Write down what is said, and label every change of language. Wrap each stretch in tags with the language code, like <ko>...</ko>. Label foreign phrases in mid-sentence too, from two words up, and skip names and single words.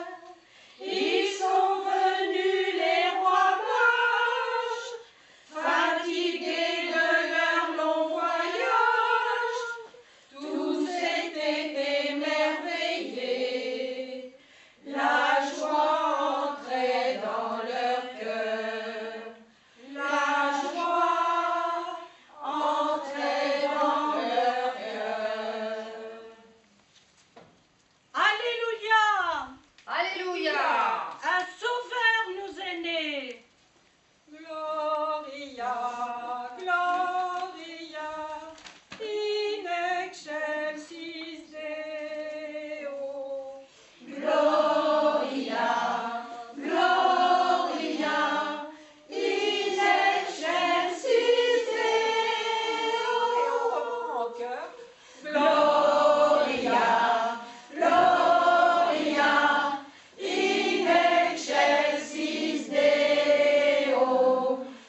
<fr>Ils sont venus les rois mages, fatigués de leur long voyage, tous étaient émerveillés, la joie entrait dans leur cœur, la joie entrait dans leur cœur. Alléluia! Alléluia! Un sauveur nous est né.</fr> <la>Gloria, Gloria, in excelsis Deo. Gloria, Gloria, in excelsis Deo.</la> <fr>Et on reprend en chœur.</fr> <la>Gloria, Gloria, in excelsis Deo.</la>